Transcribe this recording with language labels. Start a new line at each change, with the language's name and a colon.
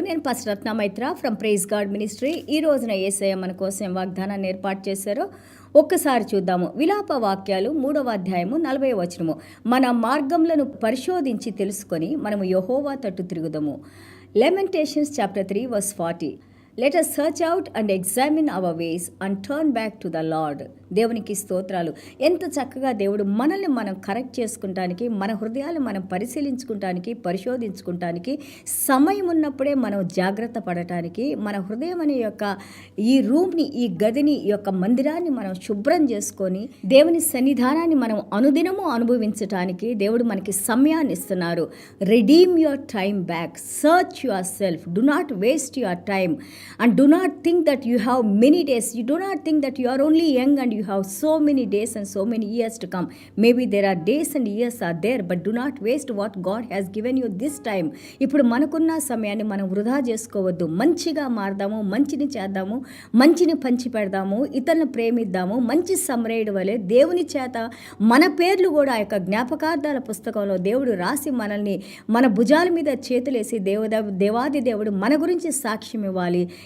Telugu: నేను pastor Ratna Maitra from praise God ministry. ఈ రోజున యేసయ్య మన కోసం వాగ్దానాన్ని ఏర్పాటు చేశారో ఒక్కసారి చూద్దాము. విలాప వాక్యాలు 3వ అధ్యాయము 40వ వచనము. మన మార్గములను పరిశోధించి తెలుసుకొని మనము యెహోవా తట్టు తిరుగుదము.
English: Lamentations chapter 3 verse 40. Let us search out and examine our ways and turn back to the Lord.
Telugu: దేవునికి స్తోత్రాలు. ఎంత చక్కగా దేవుడు మనల్ని మనం కరెక్ట్ చేసుకుంటానికి, మన హృదయాలు మనం పరిశీలించుకుంటానికి, పరిశోధించుకుంటానికి సమయం ఉన్నప్పుడే మనం జాగ్రత్త పడటానికి, మన హృదయం అనే యొక్క ఈ రూమ్ని, ఈ గదిని, ఈ యొక్క మందిరాన్ని మనం శుభ్రం చేసుకొని దేవుని సన్నిధానాన్ని మనం అనుదినము అనుభవించటానికి దేవుడు మనకి సమయాన్ని ఇస్తున్నారు.
English: Redeem your time back. Search your self. Do not waste your time. And do not think that you have many days. You do not think that you are only young and you have so many days and so many years to come. Maybe there are days and years are there, but do not waste what God has given you this time.
Telugu: ఇప్పుడు మనకున్న సమయాన్ని మనం వృధా చేసుకోవద్దు. మంచిగా మారదాము, మంచిని చేద్దాము, మంచిని పంచి పెడదాము, ఇతరులను ప్రేమిద్దాము. మంచి సమరేయుడు వలె దేవుని చేత మన పేర్లు కూడా ఆ యొక్క జ్ఞాపకార్థాల పుస్తకంలో దేవుడు రాసి మనల్ని మన భుజాల మీద చేతులేసి దేవాది దేవుడు మన గురించి సాక్ష్యం ఇవ్వాలి.